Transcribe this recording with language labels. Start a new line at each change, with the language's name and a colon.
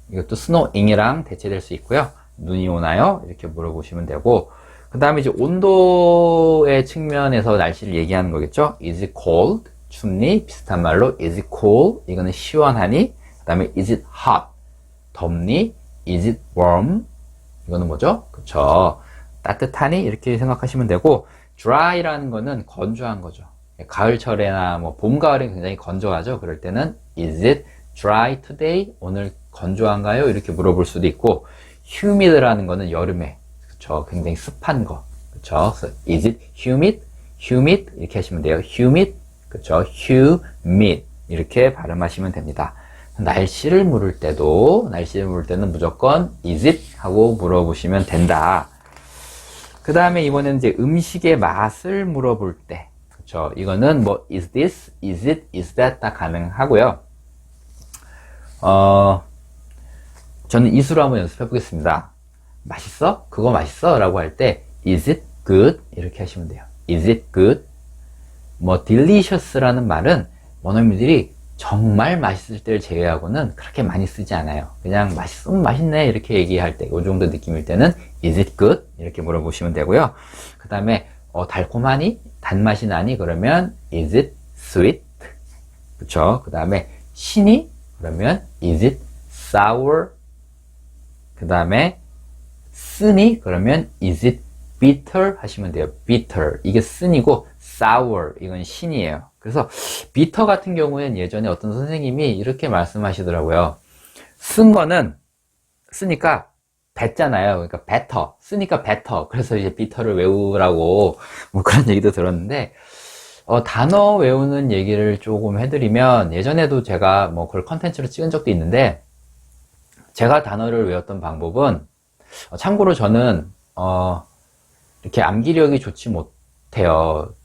Korean: 이것도 snowing이랑 대체될 수 있고요. 눈이 오나요? 이렇게 물어보시면 되고, 그 다음에 이제 온도의 측면에서 날씨를 얘기하는 거겠죠.
English: is it cold?
Korean: 춥니? 비슷한 말로
English: is it cool?
Korean: 이거는 시원하니? 그 다음에
English: is it hot?
Korean: 덥니?
English: is it warm?
Korean: 이거는 뭐죠? 그쵸, 따뜻하니? 이렇게 생각하시면 되고, dry라는 거는 건조한 거죠. 가을철에나 뭐 봄, 가을에 굉장히 건조하죠. 그럴 때는
English: is it dry today?
Korean: 오늘 건조한가요? 이렇게 물어볼 수도 있고, humid라는 거는 여름에, 그쵸, 굉장히 습한 거, 그쵸. 그래서
English: is it humid?
Korean: humid 이렇게 하시면 돼요. humid, 그쵸. humid 이렇게 발음하시면 됩니다. 날씨를 물을 때는 무조건
English: is it
Korean: 하고 물어보시면 된다. 그 다음에 이번에는 이제 음식의 맛을 물어볼 때, 그쵸. 이거는 뭐,
English: is this, is it, is that
Korean: 다 가능하고요. 저는 이수로 한번 연습해 보겠습니다. 맛있어? 그거 맛있어? 라고 할 때,
English: is it good?
Korean: 이렇게 하시면 돼요.
English: is it good?
Korean: 뭐, delicious라는 말은 원어민들이 정말 맛있을 때를 제외하고는 그렇게 많이 쓰지 않아요. 그냥 맛있으면 맛있네 이렇게 얘기할 때, 이 정도 느낌일 때는
English: is it good?
Korean: 이렇게 물어보시면 되고요. 그 다음에 달콤하니? 단맛이 나니? 그러면
English: is it sweet?
Korean: 그쵸? 그 다음에 신이? 그러면
English: is it sour?
Korean: 그 다음에 쓰니? 그러면
English: is it bitter?
Korean: 하시면 돼요. bitter. 이게 쓴이고 sour. 이건 신이에요. 그래서 bitter 같은 경우에는 예전에 어떤 선생님이 이렇게 말씀하시더라고요. 쓴 거는 쓰니까 뱉잖아요. 그러니까 better. 쓰니까 better. 그래서 이제 bitter를 외우라고 뭐 그런 얘기도 들었는데, 단어 외우는 얘기를 조금 해드리면, 예전에도 제가 뭐 그걸 컨텐츠로 찍은 적도 있는데, 제가 단어를 외웠던 방법은, 참고로 저는 이렇게 암기력이 좋지 못해요.